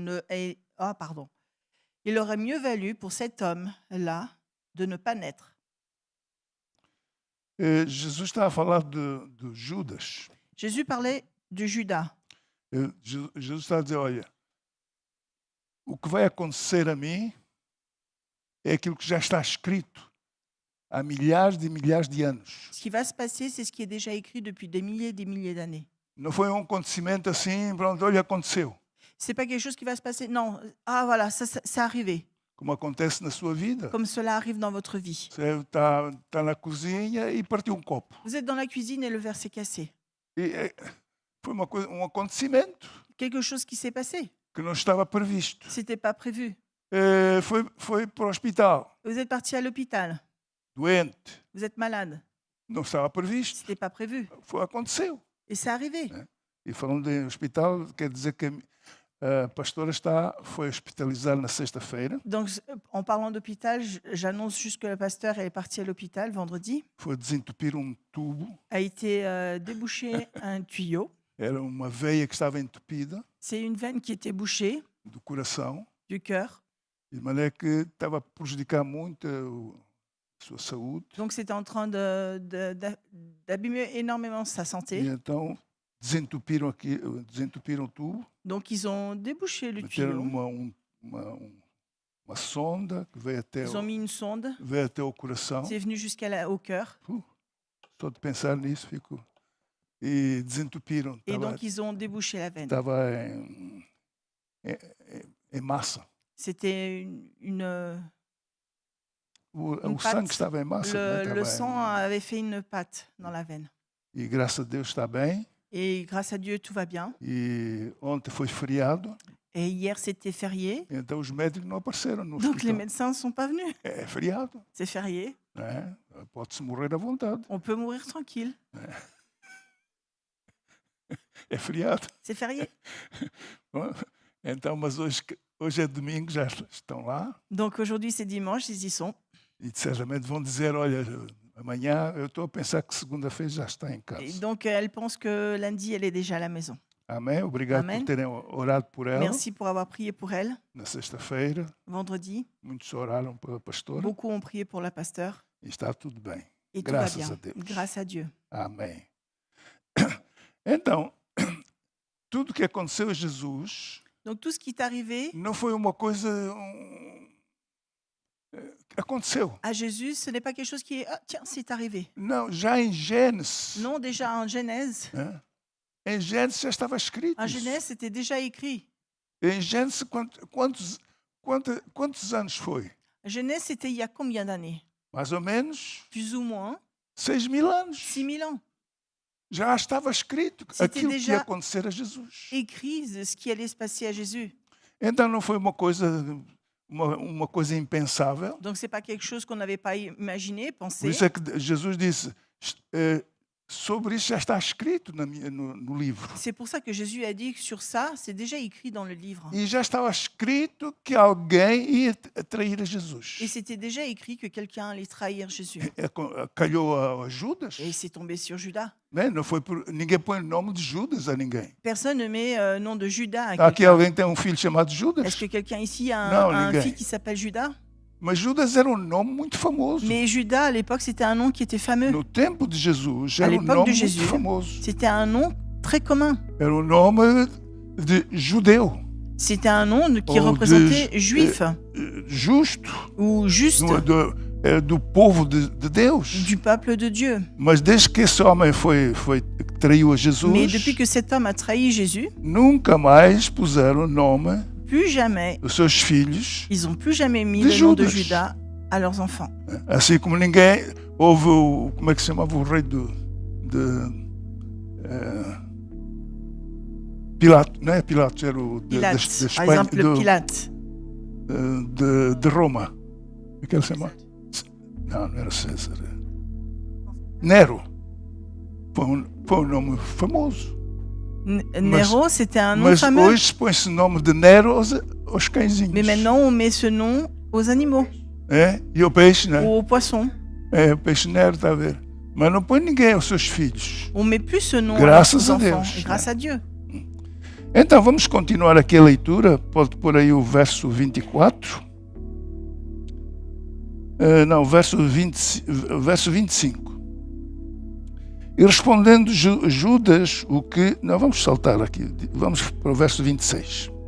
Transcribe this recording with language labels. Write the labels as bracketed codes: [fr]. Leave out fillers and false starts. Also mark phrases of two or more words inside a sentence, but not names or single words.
[fr] Il aurait mieux valu pour cet homme-là de ne pas naître. [pt] Jesus está a falar de Judas. [fr] Jésus parlait de Judas. [pt] Jesus está a dizer, olha, o que vai acontecer a mim é aquilo que já está escrito há milhares de anos. [fr] Ce qui va se passer, c'est ce qui est déjà écrit depuis des milliers d'années. [pt] Não foi um acontecimento assim, pronto, olha, aconteceu. [fr] C'est pas quelque chose qui va se passer. Non, ah voilà, ça c'est arrivé. [pt] Como acontece na sua vida. [fr] Comme cela arrive dans votre vie. [pt] Você está na cozinha e partiu um copo. [fr] Vous êtes dans la cuisine et le verre s'est cassé. [pt] Foi um acontecimento. [fr] Quelque chose qui s'est passé. [pt] Que não estava previsto. [fr] C'était pas prévu. [pt] Foi para o hospital. [fr] Vous êtes parti à l'hôpital. [pt] Doente. [fr] Vous êtes malade. [pt] Não estava previsto. [fr] C'était pas prévu. [pt] Aconteceu. [fr] Et c'est arrivé. [pt] E falando em hospital, quer dizer que a pastora foi hospitalizada na sexta-feira. [fr] Donc, en parlant d'hôpital, j'annonce juste que la pasteur est partie à l'hôpital vendredi. [pt] Foi desentupir tubo. [fr] A été débouché un tuyau. [pt] Era uma veia que estava entupida. [fr] C'est une veine qui était bouchée. [pt] Do coração. [fr] Du cœur. [pt] De maneira que estava a prejudicar muito a sua saúde. [fr] Donc, c'était en train d'abîmer énormément sa santé. [pt] E então desentupiram o tubo. [fr] Donc, ils ont débouché le tuyau. [pt] Uma sonda que veio até [fr] Ils ont mis une sonde. [pt] Veio até o coração. [fr] C'est venu jusqu'au cœur. [pt] Só de pensar nisso fico. E desentupiram. [fr] Et donc, ils ont débouché la veine. [pt] Estava em massa. [fr] C'était [pt] o sangue estava em massa. [fr] Le sang avait fait une pâte dans la veine. [pt] E graças a Deus está bem. [fr] Et grâce à Dieu, tout va bien. [pt] E ontem foi feriado. [fr] Et hier, c'était férié. [pt] Então os médicos não apareceram no [fr] Donc [pt] hospital. [fr] les médecins ne sont pas venus. [pt] É feriado. [fr] C'est férié. [pt] Pode-se morrer à vontade. [fr] On peut mourir tranquille. [pt] É feriado. [fr] C'est férié. [pt] Então, mas hoje é domingo, já estão lá. [fr] Donc aujourd'hui, c'est dimanche, ils y sont. [pt] E certamente vão dizer, olha, amanhã eu estou a pensar que segunda-feira já está em casa. [fr] Et donc elle pense que lundi, elle est déjà à la maison. [pt] Amém. Obrigado por terem orado por ela. [fr] Merci pour avoir prié pour elle. [pt] Na sexta-feira. [fr] Vendredi. [pt] Muitos oraram pela pastora. [fr] Beaucoup ont prié pour la pasteur. [pt] E está tudo bem. [fr] Et [pt] graças [fr] tout va bien. [pt] a Deus. [fr] Grâce à Dieu. [pt] Amém. Então, tudo que aconteceu a Jesus [fr] Donc tout ce qui est arrivé [pt] não foi uma coisa aconteceu. [fr] à Jésus, ce n'est pas quelque chose qui est, ah, tiens, c'est arrivé. [pt] Não, já em Gênesis, [fr] Non, déjà en Genèse, [pt] né? Em Gênesis já estava escrito [fr] en [pt] isso. [fr] Genèse, c'était déjà écrit. [pt] Em Gênesis, quantos anos foi? [fr] Genèse, c'était il y a combien d'années? [pt] Mais ou menos [fr] Plus ou moins [pt] 6.000 anos. [fr] 6000 ans. [pt] Já estava escrito [fr] C'était [pt] aquilo que [fr] déjà [pt] ia acontecer a Jesus. [fr] Écrit de ce qui allait se passer à Jésus. [pt] Então não foi uma coisa impensável. [fr] Donc c'est pas quelque chose qu'on n'avait pas imaginé, [pt] Por [fr] pensé. [pt] isso é que Jesus disse, sobre isso já está escrito no livro. [fr] C'est pour ça que Jésus a dit que sur ça, c'est déjà écrit dans le livre. [pt] E já estava escrito que alguém ia trair a Jesus. [fr] Et c'était déjà écrit que quelqu'un allait trahir Jésus. [pt] Calhou a Judas. [fr] Et c'est tombé sur Judas. [pt] Né? Não foi ninguém põe o nome de Judas a ninguém. [fr] Personne ne met nom de Judas à [pt] Aqui [fr] quelqu'un. [pt] alguém tem um filho chamado Judas. [fr] Est-ce que quelqu'un ici a Non, un [pt] ninguém. [fr] fils qui s'appelle Judas? [pt] Mas Judas era um nome muito famoso. [fr] Mais Judas, à l'époque, c'était un nom qui était fameux. [pt] No tempo de Jesus, [fr] À [pt] era um [fr] l'époque [pt] nome [fr] de [pt] muito [fr] Jésus, [pt] famoso. [fr] C'était un nom très commun. [pt] Era um nome de judeu, [fr] C'était un nom qui Oh, représentait juif [pt] justo, [fr] ou juste [pt] do povo de Deus. [fr] du peuple de Dieu. [pt] Mas desde que esse homem traiu a [fr] Mais [pt] Jesus, [fr] depuis que cet homme a trahi Jésus, [pt] nunca mais puseram o nome [fr] plus jamais, [pt] dos seus filhos. [fr] ils n'ont plus jamais mis [pt] De [fr] le nom de [pt] Judas. [fr] Judas à leurs enfants. [pt] Assim como ninguém houve como é que se chamava o rei Pilato, não é Pilatos, era o [fr] Pilate, [pt] de [fr] par [pt] Espanha, [fr] exemple, Pilate. [pt] de Roma. Como é que ele se chama? Não era César. Nero. Foi um nome famoso. [fr] Nero, c'était un nom [pt] Mas [fr] fameux. [pt] hoje põe-se o nome de Nero aos cãezinhos. [fr] Mais maintenant, on met ce nom aux animaux [pt] É? E o peixe, né? [fr] ou aux poissons. [pt] É, o peixe Nero, está a ver? Mas não põe ninguém aos seus filhos. [fr] On met plus ce nom [pt] Graças [fr] à [pt] a [fr] leurs enfants. [pt] Deus. [fr] Et grâce à Dieu. [pt] Então vamos continuar aqui a leitura. Pode pôr aí o verso 24. Não, verso 25. E respondendo Judas o que... Não, vamos saltar aqui. Vamos para o verso 26.